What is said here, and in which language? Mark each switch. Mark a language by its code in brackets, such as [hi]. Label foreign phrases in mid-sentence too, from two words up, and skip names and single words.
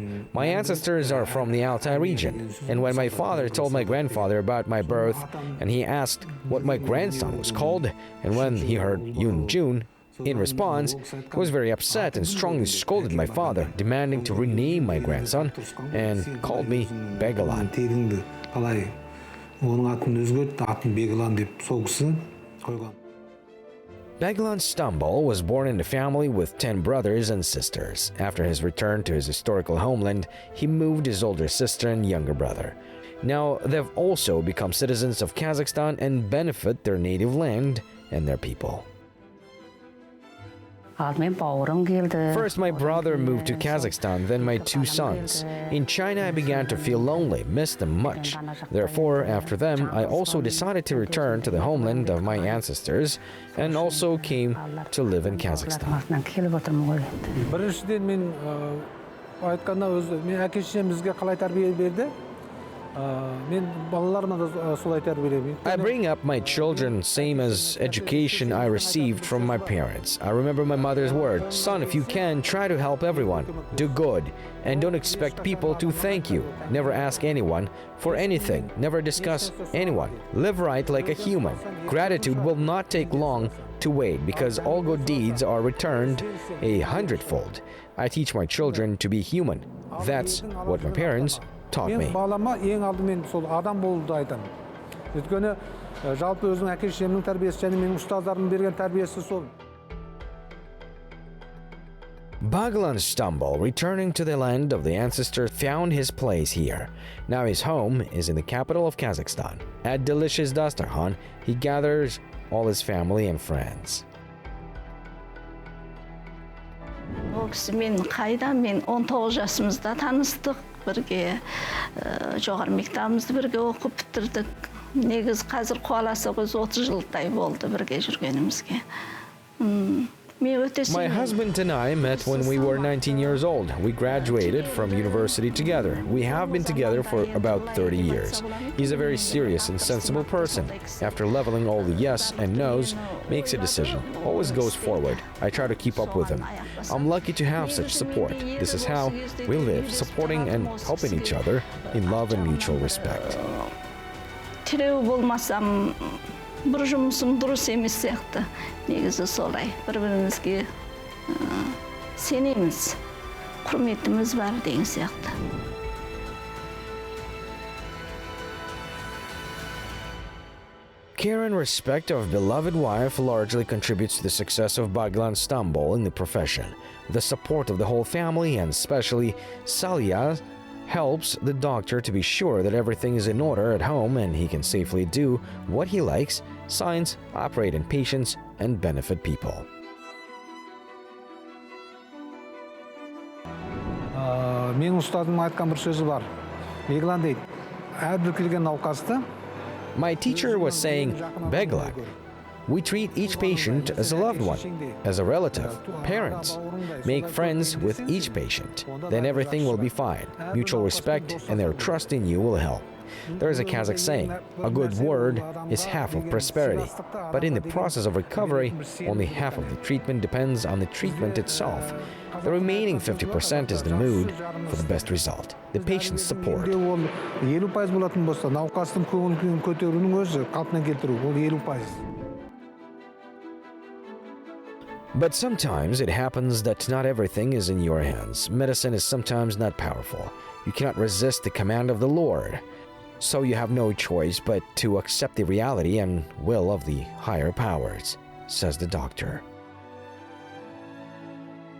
[en] My ancestors are from the Altai region, and when my father told my grandfather about my birth, and he asked what my grandson was called, and when he heard Yun Jun, in response, he was very upset and strongly scolded my father, demanding to rename my grandson, and called me Beglan. [kk] Оның атын өзгертті, атын Бegylan деп сол кісі қойған. [en] Beglan Stambol was born in a family with 10 brothers and sisters. After his return to his historical homeland, he moved his older sister and younger brother. Now, they've also become citizens of Kazakhstan and benefit their native land and their people. First, my brother moved to Kazakhstan, then my 2 sons. In China, I began to feel lonely, missed them much. Therefore, after them, I also decided to return to the homeland of my ancestors and also came to live in Kazakhstan. [kk] Біріншіден мен айтқанда өзі мен әке-шешем бізге қалай тәрбие берді? Мен балаларыма да солай тәрбиелеймін. [en] I bring up my children same as education I received from my parents. I remember my mother's word, "Son, if you can, try to help everyone. Do good, and don't expect people to thank you. Never ask anyone for anything. Never discuss anyone. Live right like a human. Gratitude will not take long to wait because all good deeds are returned 100-fold. I teach my children to be human. That's what my parents taught me." [kk] Мен балама ең алдымен сол адам болуды айтамын. Өйткені жалпы өзінің әке-шешемнің тәрбиесі және менің ұстаздарымның берген тәрбиесі сол. [en] Beglan Stambol, returning to the land of the ancestors, found his place here. Now his home is in the capital of Kazakhstan. At delicious dastarkhan, he gathers all his family and friends. [kk] Ол кісі мен қайда, мен 19 жасымызда таныстық, бірге жоғары мектебімізді бірге оқып бітірдік. Негіз қазір қуаласа көз 30 жылдай болды бірге жүргенімізге. [en] My husband and I met when we were 19 years old. We graduated from university together. We have been together for about 30 years. He's a very serious and sensible person. After leveling all the yes and no's, makes a decision, always goes forward. I try to keep up with him. I'm lucky to have such support. This is how we live, supporting and helping each other in love and mutual respect. [kk] Бір жұмысым дұрыс емес сияқты. Негізі солай. Бір-бірімізге сенеміз, құрметіміз бар деген сияқты. [en] Care and respect of beloved wife largely contributes to the success of Beglan Stambol in the profession. The support of the whole family, and especially Salia, helps the doctor to be sure that everything is in order at home and he can safely do what he likes, science, operate in patients, and benefit people. [kk] Менің ұстазым айтқан бір сөзі бар. Beglan дейді, әрбір келген науқасты. [en] My teacher was saying, Beglan, we treat each patient as a loved one, as a relative, parents. Make friends with each patient. Then everything will be fine. Mutual respect and their trust in you will help. There is a Kazakh saying, a good word is half of prosperity. But in the process of recovery, only half of the treatment depends on the treatment itself. The remaining 50% is the mood for the best result, the patient's support. [kk] 50% болатын болса, науқастың көңіл-күйін көтерудің өзі, қалпына келтіру, ол 50%. [en] But sometimes it happens that not everything is in your hands. Medicine is sometimes not powerful. You cannot resist the command of the Lord. So you have no choice but to accept the reality and will of the higher powers, says the doctor.